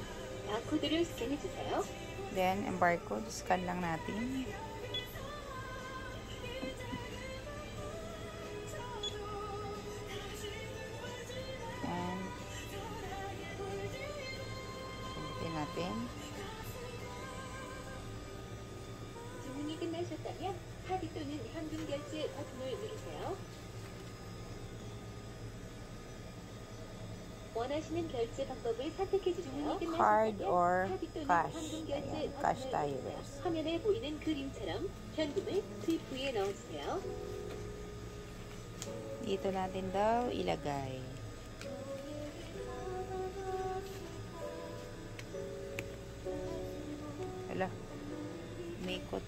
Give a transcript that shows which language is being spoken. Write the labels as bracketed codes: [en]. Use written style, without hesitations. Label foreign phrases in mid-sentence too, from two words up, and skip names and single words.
[tl] Then, ang barcode, scan lang natin. And subutin natin. [ko] 주문이 끝나셨다면 카드 또는 현금 결제 버튼을 누르세요. 원하시는 결제 방법을 선택해 주세요. [en] Card or cash. [ko] 현금 결제 [tl] Ayan, cash [ko] 버튼을 [tl] tayo [ko] 누르세요. [tl] guys. [ko] 화면에 보이는 그림처럼 현금을 투입부에 넣어주세요. [tl] Dito natin daw ilagay. Hala. Umikot.